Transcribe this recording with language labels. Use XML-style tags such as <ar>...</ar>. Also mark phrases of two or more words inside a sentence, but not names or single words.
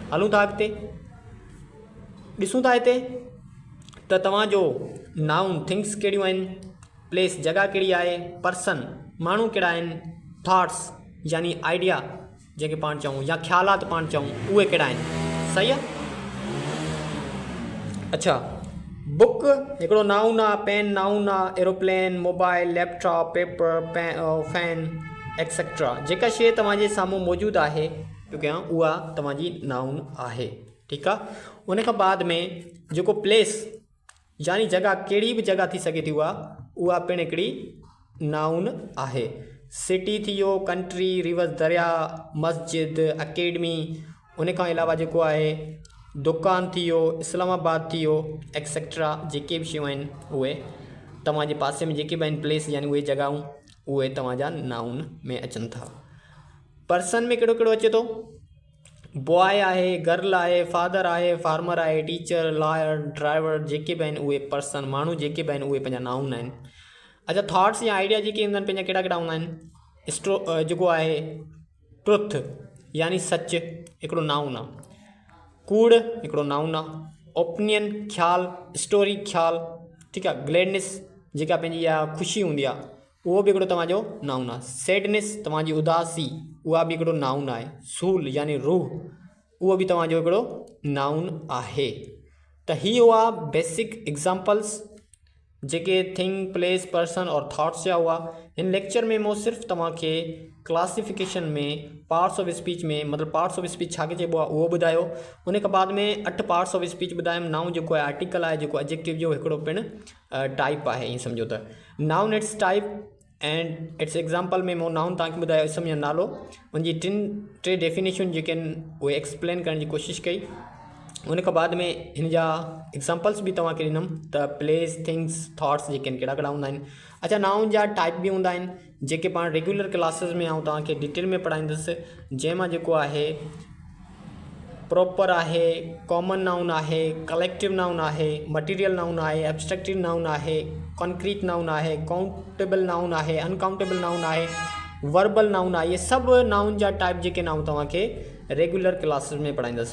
<sd>हलूं था अॻिते, ॾिसूं था हिते त तव्हांजो</sd> <en>noun things</en> <sd>कहिड़ियूं आहिनि, प्लेस जॻह कहिड़ी आहे, पर्सन माण्हू कहिड़ा आहिनि, थाट्स यानी आइडिया जेके पाण चऊं या ख़्यालात पाण चऊं उहे कहिड़ा आहिनि, सही आहे। अच्छा, बुक हिकिड़ो नाउन आहे,</sd> <en>pen noun</en> <sd>आहे,</sd> <en>aeroplane, mobile, laptop, paper, fan etcetera.</en> <sd>जेका शइ तव्हांजे साम्हूं मौजूदु आहे जो कयां उहा तव्हांजी नाउन आहे, ठीकु आहे। उन खां बाद में जेको प्लेस यानी जॻह, कहिड़ी बि जॻह थी सघे थी उहा पिणु हिकिड़ी नाउन आहे। सिटी थी वियो,</sd> <en>country, river,</en> <sd>दरिया, मस्जिद, अकेडमी। उन खां अलावा जेको आहे दुकान थी वियो, इस्लामाबाद थी वियो एक्सेट्रा। जेके बि शयूं आहिनि उहे तव्हांजे पासे में जेके बि आहिनि प्लेस यानी उहे जॻहियूं उहे तव्हांजा नाउन में अचनि था। पर्सन में कहिड़ो कहिड़ो अचे थो, बॉय आहे, गर्ल आहे, फादर आहे, फार्मर आहे,</sd> <en>teacher, lawyer,</en> <sd>ड्राइवर, जेके बि आहिनि उहे पर्सन, माण्हू जेके बि आहिनि उहे पंहिंजा नाउन आहिनि। अच्छा, थॉट्स या आइडिया जेके हूंदा आहिनि पंहिंजा कहिड़ा कहिड़ा हूंदा आहिनि, जेको आहे ट्रुथ यानी सच हिकिड़ो नाउन आहे, कूड़ हिकिड़ो नाउन आहे, ओपिनियन ख़्यालु, स्टोरी ख़्यालु, ठीकु आहे, ग्लैडनेस जेका पंहिंजी इहा ख़ुशी हूंदी आहे उहो बि हिकिड़ो तव्हांजो नाउन आहे, सैडनेस तव्हांजी उदासी उहा बि हिकिड़ो नाउन आहे, सूल यानी रूह उहो बि तव्हांजो हिकिड़ो नाउन आहे। त ही हुआ</sd> <en>basic examples</en> <sd>जेके</sd> <en>thing, place, person</en> <sd>और थॉट्स जा हुआ। हिन लेक्चर में मूं सिर्फ़ु तव्हांखे क्लासिफिकेशन में</sd> <en>parts of speech</en> <sd>में मतिलबु</sd> <en>parts of speech</en> <sd>छा चइबो आहे उहो ॿुधायो। उन खां बाद में 8</sd> <en>parts of speech</en> <sd>ॿुधायमि। नाउन जेको आहे आर्टिकल आहे, जेको एडजेक्टिव जो हिकिड़ो पिणु टाइप आहे, ईअं सम्झो त</sd> <en>noun its type and its example</en> <sd>में मूं नाउन तव्हांखे ॿुधायो इसम जो नालो, उनजी 3 डेफिनेशन जेके आहिनि उहे एक्सप्लेन करण जी कोशिशि कई। उन खां बाद में हिन जा एग्ज़ाम्पल्स बि तव्हांखे ॾिनमि त</sd> <en>place, things, thoughts</en> <sd>जेके आहिनि कहिड़ा कहिड़ा हूंदा आहिनि। अच्छा, नाउन जा टाइप बि हूंदा आहिनि जेके पाण</sd> <en>regular classes</en> <sd>में आऊं तव्हांखे डिटेल में पढ़ाईंदुसि, जंहिंमां जेको आहे प्रॉपर आहे,</sd> <en>common noun</en> <sd>आहे,</sd> <en>collective noun</en> <sd>आहे,</sd> <en>material noun</en> <sd>आहे,</sd> <en>abstractive noun</en> <sd>आहे,</sd> <en>concrete noun</en> <sd>आहे,</sd> <en>countable noun</en> <sd>आहे,</sd> <en>uncountable noun</en> <sd>आहे,</sd> <en>verbal noun</en> <sd>आहे। ये सभु नाउन जा टाइप जेके नाउन तव्हांखे</sd> <en>regular classes</en> <sd>में पढ़ाईंदुसि।</sd>